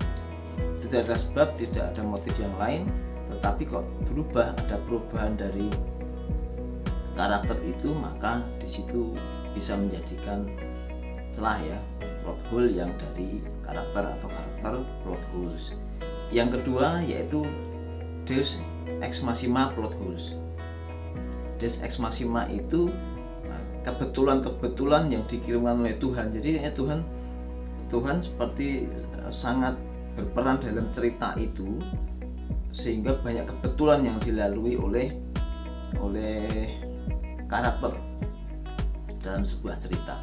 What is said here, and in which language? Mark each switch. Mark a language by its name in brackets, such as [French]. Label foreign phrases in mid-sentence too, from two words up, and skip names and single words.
[Indonesian] Tidak ada sebab, tidak ada motif yang lain, tetapi kok berubah, ada perubahan dari karakter itu, maka di situ bisa menjadikan celah ya, [English] plot hole [Indonesian] yang dari karakter atau karakter [English] plot holes. [Indonesian] Yang kedua yaitu [Latin] Deus ex machina [English] plot holes. [Latin] Deus ex machina [Indonesian] itu kebetulan yang dikirimkan oleh Tuhan. Jadi Tuhan seperti sangat berperan dalam cerita itu, sehingga banyak kebetulan yang dilalui oleh karakter dalam sebuah cerita.